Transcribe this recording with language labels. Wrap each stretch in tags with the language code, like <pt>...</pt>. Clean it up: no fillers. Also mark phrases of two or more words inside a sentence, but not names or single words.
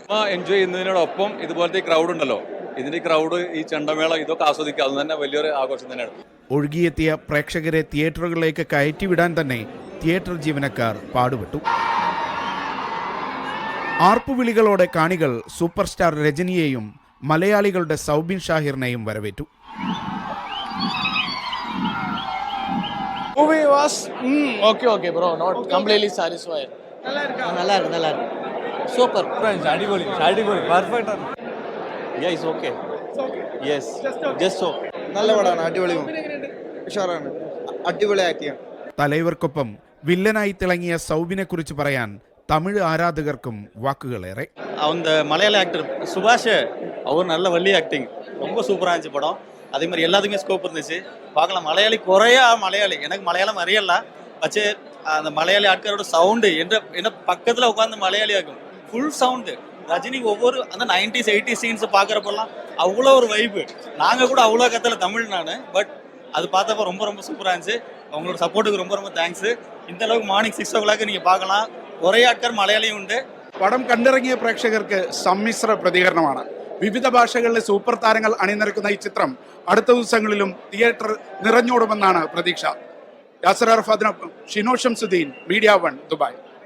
<ml>എൻജോയ് ചെയ്യുന്നതിനോടൊപ്പം ഇതുപോലത്തെ ക്രൗഡ് ഉണ്ടല്ലോ, ഇതിന്റെ ക്രൗഡ്, ഈ ചെണ്ടമേള, ഇതൊക്കെ ആസ്വദിക്കുക. അത് തന്നെ വലിയൊരു ആഘോഷം തന്നെയാണ്. ഒഴുകിയെത്തിയ പ്രേക്ഷകരെ തിയേറ്ററുകളിലേക്ക് കയറ്റിവിടാൻ തന്നെ തിയേറ്റർ ജീവനക്കാർ പാടുപെട്ടു. ആർപ്പുവിളികളോടെ കാണികൾ</ml> <en>super star</en> <ml>രജനിയെയും മലയാളികളുടെ സൗബിൻ ഷാഹിറിനെയും വരവേറ്റു.</ml> <en>Movie was okay bro, not completely satisfied.</en> <ta>நல்லா இருக்கு சூப்பர்</ta> <ml>അടിപൊളി പെർഫെക്റ്റ് ആണ്.</ml> <en>yeah it's okay yes just so</en> <ml>നല്ല പടമാണ്. അടിപൊളി ഉഷാറാണ്. അടിപൊളി ആക്ടിങ്. തലൈവർക്കൊപ്പം വില്ലനായി തിളങ്ങിയ സൗബിനെ കുറിച്ച് പറയാൻ തമിഴ് ആരാധകർക്കും വാക്കുകളേറെ.</ml> <ta>அந்த மலையாள ஆக்டர் சுபாஷ் அவர் நல்ல வள்ளி ஆக்டிங், ரொம்ப சூப்பராக இருந்துச்சு படம். அதே மாதிரி எல்லாத்துக்குமே ஸ்கோப் இருந்துச்சு. பார்க்கலாம். மலையாளி குறையா மலையாளி, எனக்கு மலையாளம் அறியல, வச்சு அந்த மலையாளி ஆட்களோட சவுண்டு என்ன பக்கத்தில் உட்காந்து மலையாளி ஆகும். ஃபுல் சவுண்டு. ரஜினி ஒவ்வொரு அந்த 90s 80s சீன்ஸ் பார்க்குறப்பெல்லாம் அவ்வளோ ஒரு வைப்பு. நாங்கள் கூட அவ்வளோ கத்தல தமிழ் நான், பட் அது பார்த்தப்ப ரொம்ப ரொம்ப சூப்பராக இருந்துச்சு. அவங்களோட சப்போர்ட்டுக்கு ரொம்ப ரொம்ப தேங்க்ஸ். இந்த அளவுக்கு மார்னிங் 6 o'clock நீங்கள் பார்க்கலாம்.</ta> <ml>കുറേ ആൾക്കാർ മലയാളിയും ഉണ്ട്. പടം കണ്ടിറങ്ങിയ പ്രേക്ഷകർക്ക് സമ്മിശ്ര പ്രതികരണമാണ്. വിവിധ ഭാഷകളിലെ സൂപ്പർ താരങ്ങൾ അണിനിരക്കുന്ന ഈ ചിത്രം അടുത്ത ദിവസങ്ങളിലും തിയേറ്റർ നിറഞ്ഞോടുമെന്നാണ് പ്രതീക്ഷ. യാസർ അറഫാദിനൊപ്പം ഷിനോ ഷംസുദ്ദീൻ, മീഡിയ 1, ദുബായ്.</ml>